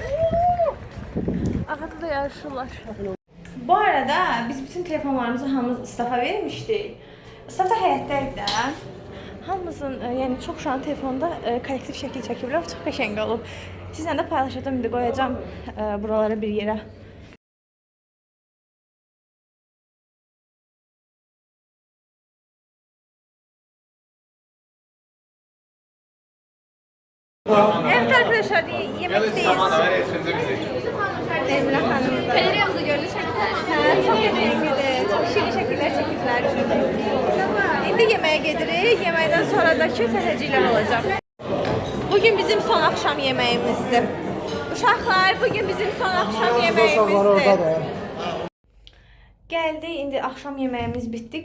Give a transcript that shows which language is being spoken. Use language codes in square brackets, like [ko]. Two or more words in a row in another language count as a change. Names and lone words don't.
[az] Arada da yarışırlar. Bu arada biz bütün telefonlarımızı hamımız İstafa vermişdik. İstafa həyətdəydi də. Hamımızın, yəni çox uşağın telefonunda kollektiv şəkil çəkiblər, çox qəşəng olub. Sizlə də paylaşacağım, indi qoyacağım buralara bir yerə. [tr] Evet arkadaşlar, yemekteyiz. Emine Hanım. [az] Galeriyamızda görülü şəkillər. Çok yemeğidir, çok şirin şəkillər çəkiblər. İndi yeməyə gedirik, yeməkdən sonradakı səhəciklər olacaq. [tr] Bugün bizim son akşam yemeğimizdir. Uşaqlar, bugün bizim son akşam yemeğimizdir. [az] Gəldi, indi axşam yeməyimiz bitdi.